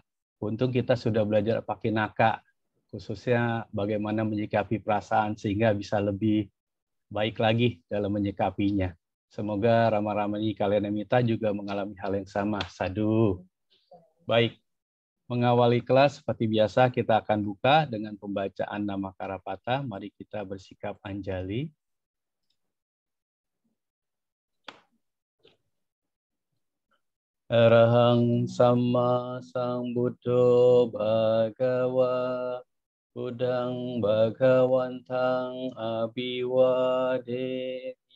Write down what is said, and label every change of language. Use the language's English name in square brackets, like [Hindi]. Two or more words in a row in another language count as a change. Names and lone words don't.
[Indonesian] Untung kita sudah belajar Pakinaka, khususnya bagaimana menyikapi perasaan sehingga bisa lebih baik lagi dalam menyikapinya. Semoga Rama Ramani Kalyanamita juga mengalami hal yang sama. Sadhu. Baik, mengawali kelas seperti biasa kita akan buka dengan pembacaan nama Karapata. Mari kita bersikap anjali. [Pali] Arahang Sama Sambuddho Bhagawa Buddhang Bhagawantang Abhiwademi